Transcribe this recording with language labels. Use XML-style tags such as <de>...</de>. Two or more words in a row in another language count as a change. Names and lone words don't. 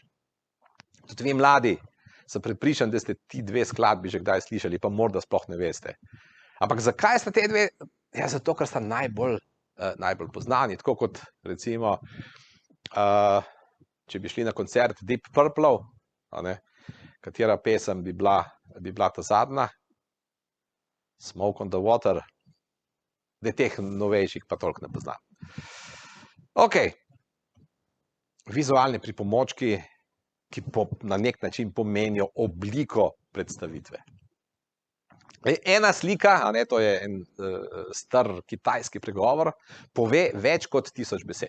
<sl>Tudi vi mladi, sem prepričan, da ste ti dve skladbi že kdaj slišali, pa morda sploh ne veste. Ampak zakaj sta te dve? Ja, zato, ker sta najbolj poznani. Tako kot recimo, če bi šli na koncert Deep Purple, katera pesem bi bila ta zadnja? Smoke on the Water. Da teh novejših pa toliko ne poznam. Ok. Vizualni pripomočki, ki na nek način pomenijo obliko predstavitve. Ena slika, to je en star kitajski pregovor, pove več kot 1000 besed.</sl>